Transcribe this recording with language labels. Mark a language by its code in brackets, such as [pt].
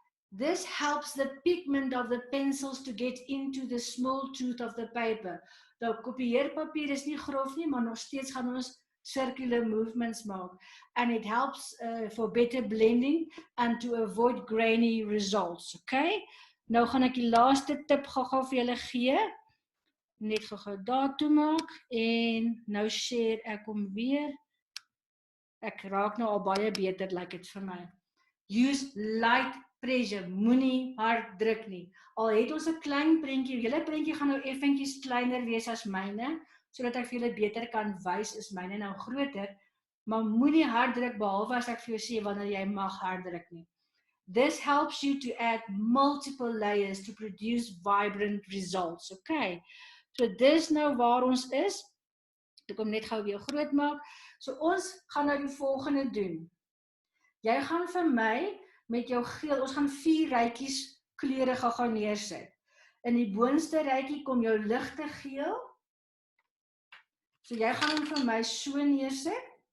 [en] This helps the pigment of the pencils to get into the small tooth of the paper. [af] Nou, kopieerpapier is nie grof nie, maar nog steeds gaan ons [en] circular movements [af] maak. [en] And it helps for better blending and to avoid grainy results. Okay? [af] Nou gaan ek die laaste tip gou vir julle gee. Net gou daartoe maak en nou share ek hom weer. Ek raak nou al baie beter, like dit vir my. [en] Use light pressure, [af] moenie hard druk nie. Al het ons 'n klein prentjie, julle prentjie gaan nou effentjies kleiner wees as myne, sodat ek vir julle beter kan wys, is myne nou groter, maar moenie hard druk behalwe as ek vir jou sê wanneer jy mag hard druk nie. [en] This helps you to add multiple layers to produce vibrant results, okay? [af] So dis nou waar ons is. Ek kom net gou weer groot maak. So ons gaan nou die volgende doen. Jy gaan vir my met jou geel, ons gaan 4 rytjies kleure gou neersit. In die boonste rytjie kom jou ligte geel. So jy gaan hom vir my so neersit.